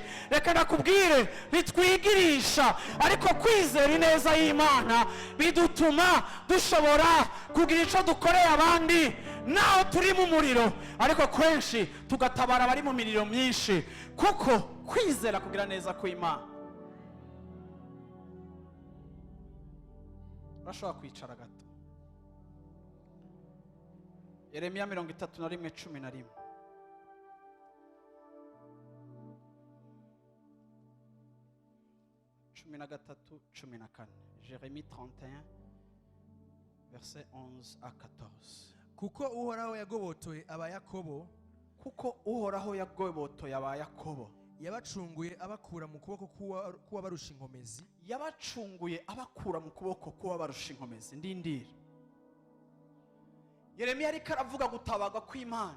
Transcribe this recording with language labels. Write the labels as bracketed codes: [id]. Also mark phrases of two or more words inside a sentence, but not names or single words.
[rw] Reka nakubwire, bitwigirisha, ariko kwizera ineza y'Imana bidutuma dushobora kugira icyo dukoreye abandi naho turi mu muriro, ariko kenshi tugatabara abari mu miriro myinshi, kuko kwizera kugira neza kw'Imana. Urashobora kwicara gato. Yeremiya 31:11. [fr] Jérémie 31, verset 11 à 14. [rw] kuko uhoraho yagobotoye abayakobo, Kuko uhoraho yagobotoye abayakobo, yabacunguye abakura mu kuboko k'uwabarusha inkomezi. yabacunguye abakura mu kuboko k'uwabarusha inkomezi. Ndindira, Yeremiya ariko aravuga gutabaga kw'Imana.